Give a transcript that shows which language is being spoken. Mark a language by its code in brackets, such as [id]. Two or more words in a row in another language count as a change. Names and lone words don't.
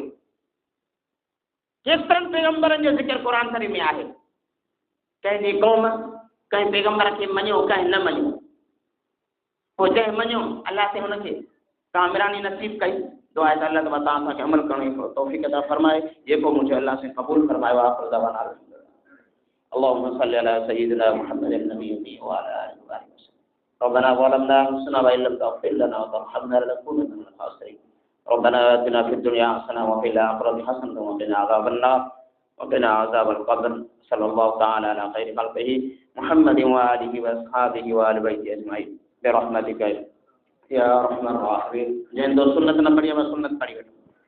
[sd] केतिरनि पैगंबरनि जो ज़िक्र क़ुरान शरीफ़ में आहे। कंहिंजी क़ौम कंहिं पैगंबर खे मञियो, कंहिं न मञियो। पोइ जंहिं मञियो अल्लाह साईं हुनखे कामयाबी नसीब कई। दुआ आहे त अल्लाह तव्हां असांखे अमल करण जी तौफ़ीक़ अता फरमाए। जेको मुंहिंजो अल्लाह साईं क़बूल फरमायो आहे। [ar] آخر دعوانا اللهم صل على سيدنا محمد النبي وعلى آله وسلم. ربنا ظلمنا أنفسنا وإن لم تغفر لنا وترحمنا لنكونن من الخاسرين. ربنا آتنا في الدنيا حسنة وفي الآخرة حسنة وقنا عذاب النار وقنا عذاب القبر. صلى الله تعالى على خير خلقه محمد وآله وأصحابه وأهل بيته أجمعين برحمتك يا رحمن رحيم. [sd] जंहिं दो सुन्नत न पढ़ी, सुन्नत पढ़ी वठो।